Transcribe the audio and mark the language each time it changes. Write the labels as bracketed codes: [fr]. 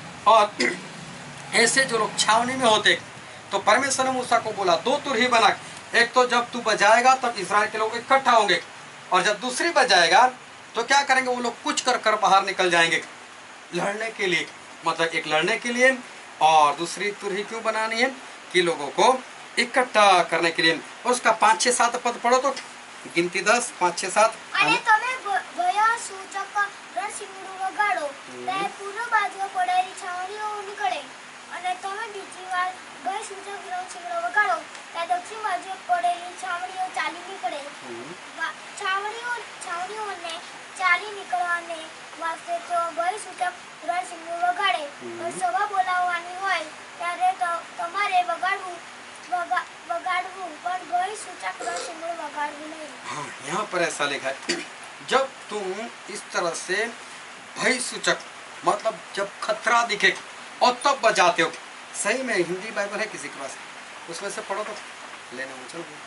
[hi] और ऐसे जो लोग छावनी में होते तो परमेश्वर ने मूसा को बोला 2 तुरही बना, एक तो जब तू बजाएगा तब इस्राएल के लोग इकट्ठा होंगे, और जब दूसरी बजाएगा तो क्या करेंगे, वो लोग कुछ कर बाहर निकल जाएंगे लड़ने के लिए। मतलब एक लड़ने के लिए, और दूसरी तुरही क्यों बनानी है कि लोगों को इकट्ठा करने के लिए। और उसका 5-6-7 पद पढ़ो तो, गिनती 10, 5-6-7। [gu] અને તમે ભયા સૂચક રણશીંગડું વગાડો, ત્યારે પૂર્વ બાજુએ પડાયેલી છાવણીઓ નીકળે, અને તમે બીજી વાર ભય સૂચક રણશીંગડું વગાડો, ત્યારે દક્ષિણ બાજુએ પડેલી છાવણીઓ ચાલી નીકળે। છાવણીઓને ચાલી નીકળવાને વાસ્તે તો ભય સૂચક રણશીંગડું વગાડે, પણ સભા બોલાવવાની હોય ત્યારે તમારે વગાડવું, પણ ભય સૂચક રણશીંગડું વગાડવું નહીં। [hi] हाँ, यहाँ पर ऐसा लिखा है, जब तुम इस तरह से भय सूचक मतलब जब खतरा दिखे और तब बजाते हो। सही में हिंदी बाइबल है किसी के पास, उसमें से पढ़ो तो लेने में चलो।